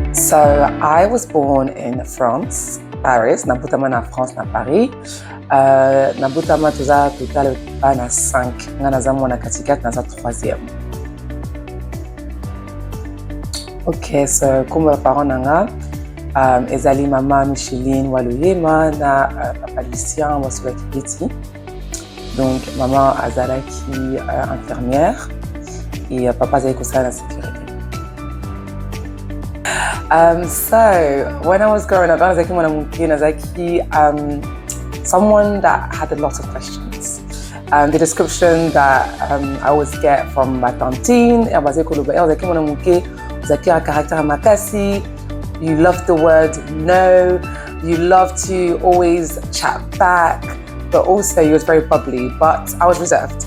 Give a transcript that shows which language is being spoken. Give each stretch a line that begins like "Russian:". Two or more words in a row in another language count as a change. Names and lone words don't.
English: So I was born in France, Paris.
Lingala: Nabutama na France na Paris. Nabutama tuza total na 5. Nga naza mwana katikati naza 3e.
English: Ok, so
French: comme parents
Lingala: nanga, ezali mama Micheline Waluyema na papa Lucien WASOLUA Kibeti.
French: Donc maman azalaki infirmière et papa
Lingala: azali kosala na
French: sécurité.
English: So when I was growing up, I was someone that had a lot of questions. The description that I always get from my tantine, you love the word no, you love to always chat back, but also you was very bubbly, but I was reserved.